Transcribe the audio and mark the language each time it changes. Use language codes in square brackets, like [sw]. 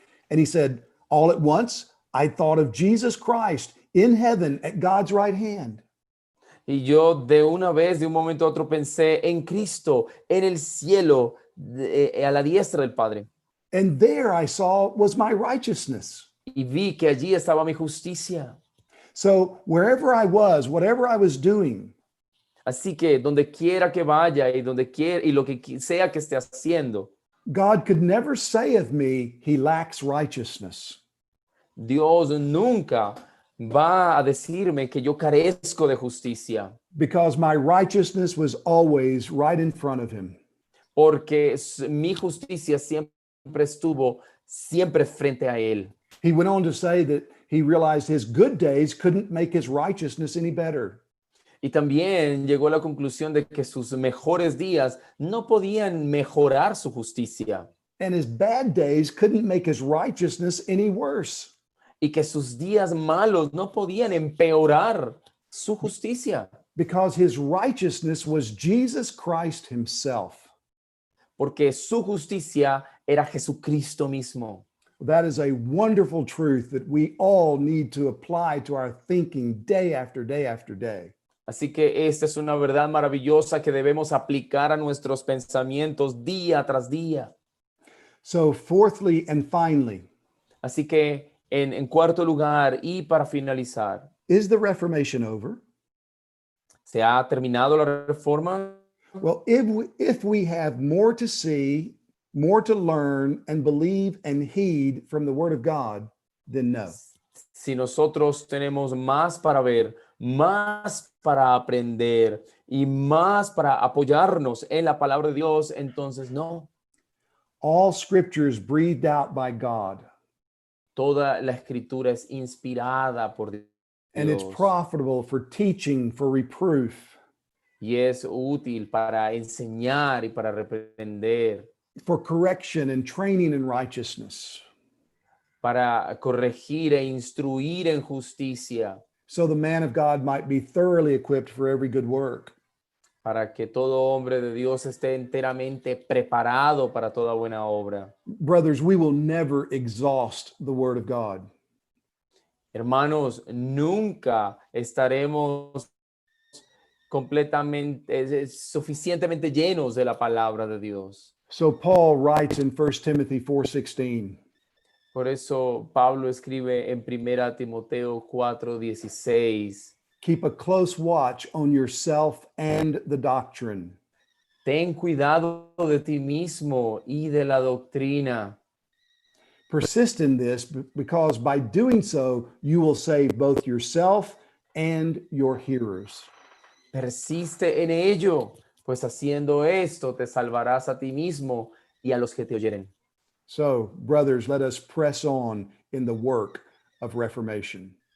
[en] And he said, all at once, I thought of Jesus Christ in heaven at God's right hand. [es] Y yo de una vez, de un momento a otro, pensé en Cristo, en el cielo, a la diestra del Padre. [en] And there I saw was my righteousness. [es] Y vi que allí estaba mi justicia. [en] So wherever I was, whatever I was doing, [es] Así que donde quiera que vaya y donde quiera y lo que sea que esté haciendo, [en] God could never say of me, he lacks righteousness. [es] Dios nunca va a decirme que yo carezco de justicia, [en] Because my righteousness was always right in front of him. [es] porque mi justicia siempre estuvo siempre frente a él. [en] He went on to say that he realized his good days couldn't make his righteousness any better. [es] Y también llegó a la conclusión de que sus mejores días no podían mejorar su justicia [en] And his bad days couldn't make his righteousness any worse. [es] y que sus días malos no podían empeorar su justicia, [en] Because his righteousness was Jesus Christ himself. [es] porque su justicia era Jesucristo mismo. [en] That is a wonderful truth that we all need to apply to our thinking day after day after day. [es] Así que esta es una verdad maravillosa que debemos aplicar a nuestros pensamientos día tras día. [en] So, fourthly and finally, [es] Así que en cuarto lugar y para finalizar, [en] is the Reformation over? [es] ¿se ha terminado la reforma? [en] Well, if we have more to see, more to learn, and believe and heed from the Word of God, then no. [es] Si nosotros tenemos más para ver, más para aprender y más para apoyarnos en la palabra de Dios, entonces no. [en] All scripture is breathed out by God, [es] Toda la escritura es inspirada por Dios [en] and it's profitable for teaching, for reproof, [es] y es útil para enseñar y para reprender, [en] for correction and training in righteousness, [es] para corregir e instruir en justicia, [en] so the man of God might be thoroughly equipped for every good work. [es] para que todo hombre de Dios esté enteramente preparado para toda buena obra. [en] Brothers, we will never exhaust the Word of God. [es] Hermanos, nunca estaremos completamente, suficientemente llenos de la palabra de Dios. [en] So Paul writes in 1 Timothy 4:16, [es] Por eso Pablo escribe en 1 Timoteo 4:16, [en] keep a close watch on yourself and the doctrine. [es] ten cuidado de ti mismo y de la doctrina. [en] Persist in this because by doing so, you will save both yourself and your hearers. [es] Persiste en ello, pues haciendo esto te salvarás a ti mismo y a los que te oyeren. [en] So, brothers, let us press on in the work of reformation.